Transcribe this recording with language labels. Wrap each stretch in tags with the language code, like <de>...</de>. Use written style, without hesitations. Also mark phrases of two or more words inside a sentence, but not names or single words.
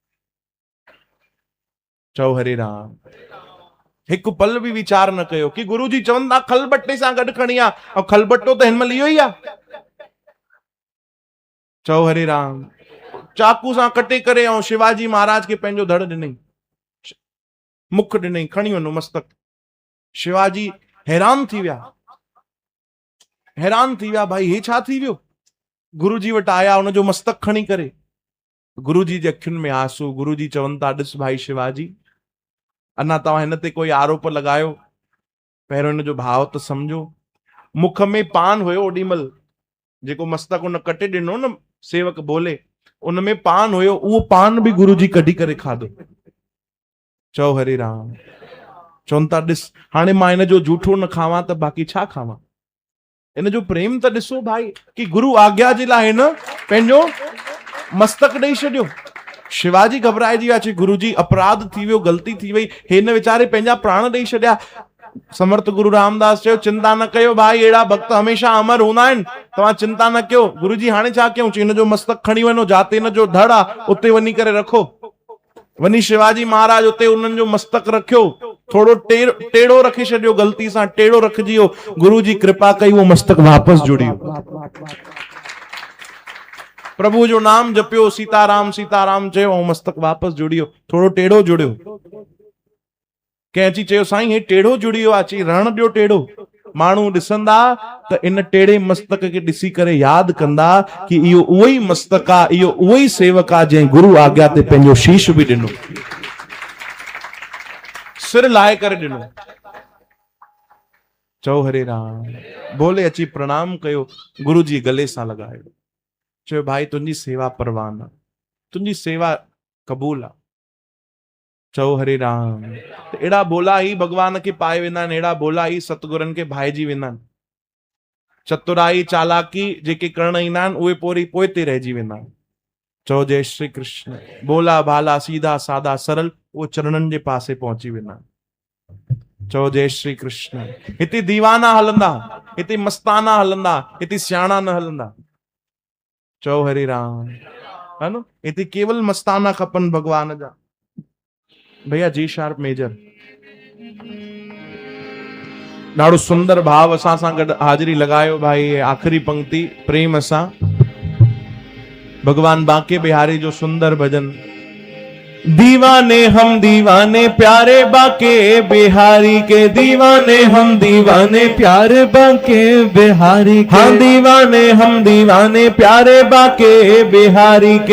<sd>चओ हरे राम। हिकु पल बि वीचार न कयो कि गुरुजी चवनि था खलबट्टे सां गॾु खणी आ, ऐं खलबट्टो त हिनमहिल इहो ई आहे। चओ हरे राम। चाकू सां कटे करे ऐं शिवाजी महाराज खे पंहिंजो धड़ ॾिनई, मुख ॾिनई, खणी वञो मस्तक। शिवाजी हैरान थी विया, हैरान थी विया, भाई हे छा थी वियो? गुरुजी वटि आया, हुनजो मस्तक खणी करे। गुरुजी जे अखियुनि में आंसू। गुरुजी चवनि था ॾिस भाई शिवाजी, अञा तव्हां हिन ते कोई आरोप लॻायो, पहिरियों हिन जो भाव त सम्झो। मुख में पान हुयो ओॾी महिल, जेको मस्तक हुन कटे ॾिनो न सेवक बोले, उन में पान हुयो, उहो पान बि गुरुजी कढी करे खाधो। चओ हरे राम। चवनि था ॾिस, हाणे मां हिन जो झूठो न खावां त बाक़ी छा खावां? इन जो प्रेम त ॾिसो भाई, कि गुरु आज्ञा जे लाइ हिन पंहिंजो मस्तक ॾेई छॾियो। शिवाजी घबराइजी विया, चई गुरुजी अपराध थी वियो, ग़लती थी वई। हिन वीचारे पंहिंजा प्राण ॾेई छॾिया। समर्थ गुरु रामदास चयो चिंता न कयो भाई, अहिड़ा भक्त हमेशा अमर हूंदा आहिनि, तव्हां चिंता न कयो। गुरुजी हाणे छा कयूं? चई हिन जो मस्तक खणी वञो, जाते हिन जो धड़ आहे उते वञी करे रखो। वञी शिवाजी महाराज उते उन्हनि जो मस्तक रखियो, थोड़ो टेढ़ो रखी छॾियो, ग़लती सां टेढ़ो रखिजी वियो। गुरु जी कृपा कई, वो मस्तक वापसि जुड़ियो। प्रभु जो नाम जपियो, सीताराम सीताराम चयो, ऐं मस्तक वापसि जुड़ियो, थोड़ो टेढ़ो जुड़ियो। कंहिं अची चयो साईं हे टेढ़ो जुड़ी वियो आहे, चई रण ॾियो टेढ़ो। माण्हू ॾिसंदा त इन टेढ़े मस्तक खे ॾिसी करे यादि कंदा कि इहो उहो ई मस्तक आहे, इहो उहो ई सेवक आहे जंहिं गुरु आज्ञा ते पंहिंजो शीश बि ॾिनो, सिर लाहे करे ॾिनो। चओ हरे राम। बोले अची प्रणाम कयो, गुरु जी गले सां लॻायो, चयो भाई तुंहिंजी सेवा परवान आहे, तुंहिंजी सेवा क़बूल आहे। चओ हरे राम। अहिड़ा बोला ही भगवान खे पाए वेंदा आहिनि, अहिड़ा बोला ही सतगुरनि खे भाइजी वेंदा आहिनि। चतुराई चालाकी जेके करण ईंदा आहिनि उहे पोइ ते रहिजी वेंदा आहिनि। चओ जय श्री कृष्ण। बोला भाला सीधा सादा सरल उहो चरणनि जे पासे पहुची वेंदा आहिनि। चओ जय श्री कृष्ण। हिते दीवाना हलंदा, हिते मस्ताना हलंदा, हिते सियाणा न हलंदा। चओ हरे राम, है न। हिते केवल मस्ताना खपनि भगवान जा। भैया जी शार्प मेजर ॾाढो सुंदर भाव असां सां गॾु हाज़िरी लॻायो भाई। आख़िरी पंक्ति प्रेम सां भगवान बांके बिहारी जो सुंदर भजन।</sd> <hi>दीवाने हम दीवाने प्यारे बांके बिहारी के, दीवाने हम दीवाने प्यारे बांके बिहारी के, हाँ दीवाने हम दीवाने प्यारे बांके बिहारी के,</hi>